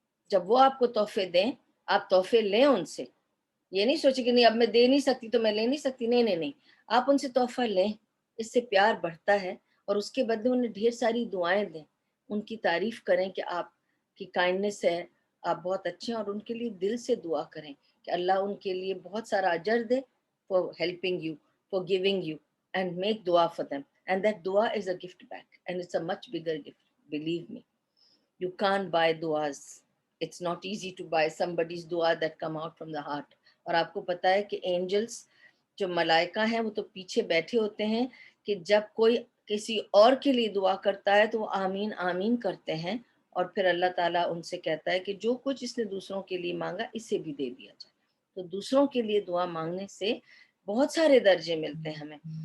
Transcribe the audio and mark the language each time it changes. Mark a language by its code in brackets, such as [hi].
[hi] जब वो आपको तोहफे दें, आप तोहफे लें उनसे, ये नहीं सोचे कि नहीं अब मैं दे नहीं सकती तो मैं ले नहीं सकती, नहीं नहीं नहीं, आप उनसे तोहफा लें, इससे प्यार बढ़ता है, और उसके बदले उन्हें ढेर सारी दुआएं दें, उनकी तारीफ करें कि आपकी काइंडनेस है, आप बहुत अच्छे हैं, और उनके लिए दिल से दुआ करें कि अल्लाह उनके लिए बहुत सारा अजर दे [en] For helping you, for giving you, and make दुआ for them, and that दुआ is a gift back, and it's a much bigger gift, believe me. You can't buy duas. It's not easy to buy somebody's dua that come out from the heart. [hi] और आपको पता है कि angels जो मलाइका हैं वो तो पीछे बैठे होते हैं कि जब कोई किसी और के लिए दुआ करता है तो वो आमीन आमीन करते हैं, और फिर अल्लाह ताला उनसे कहता है कि जो कुछ इसने दूसरों के लिए मांगा इसे भी दे दिया जाए। तो दूसरों के लिए दुआ मांगने से बहुत सारे दर्जे मिलते हैं हमें।